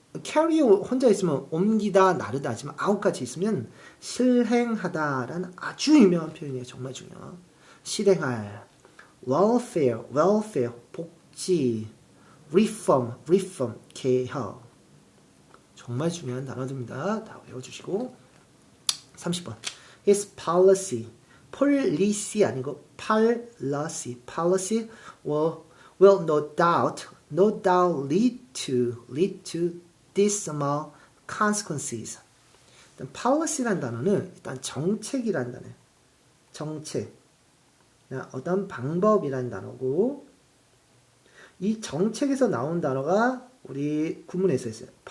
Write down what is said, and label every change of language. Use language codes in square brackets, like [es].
[ko] carry 혼자 있으면 옮기다, 나르다 하지만 out까지 있으면 실행하다라는 아주 유명한 표현이에요. 정말 중요해요. 실행할. welfare, 복지. reform, 개혁. 정말 중요한 단어들입니다. 다 외워주시고. 30번. [en] His policy 아니고 policy will no doubt lead to dismal consequences. [ko] 일단 policy라는 단어는 일단 정책이라는 단어예요. 정책. 어떤 방법이라는 단어고, 이 정책에서 나온 단어가 우리 구문에서 있어요.